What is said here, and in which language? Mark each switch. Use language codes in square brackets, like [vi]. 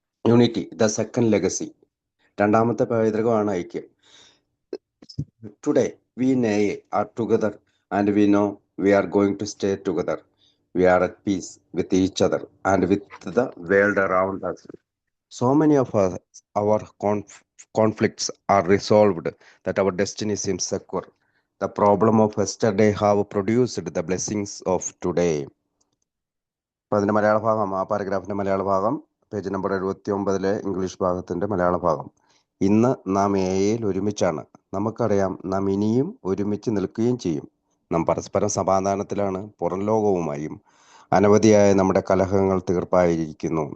[en] unity, the second legacy, [ml] രണ്ടാമത്തെ പൈതൃകമാണ് ഐക്യം. [en] Today we are together and we know we are going to stay together. We are at peace with each other and with the world around us. So many of our conflicts are resolved that our destiny seems secure. The problem of yesterday have produced the blessings of today. [ml] അപ്പോൾ അതിൻ്റെ മലയാള ഭാഗം, ആ പാരഗ്രാഫിൻ്റെ മലയാള ഭാഗം page number 79 English ഭാഗത്തിൻ്റെ മലയാള ഭാഗം. ഇന്ന് നാം എയിൽ ഒരുമിച്ചാണ്. നമുക്കറിയാം നാം ഇനിയും ഒരുമിച്ച് നിൽക്കുകയും ചെയ്യും. നാം പരസ്പരം സമാധാനത്തിലാണ്. പുറം ലോകവുമായും അനവധിയായ നമ്മുടെ കലഹങ്ങൾ തീർപ്പായിരിക്കുന്നു.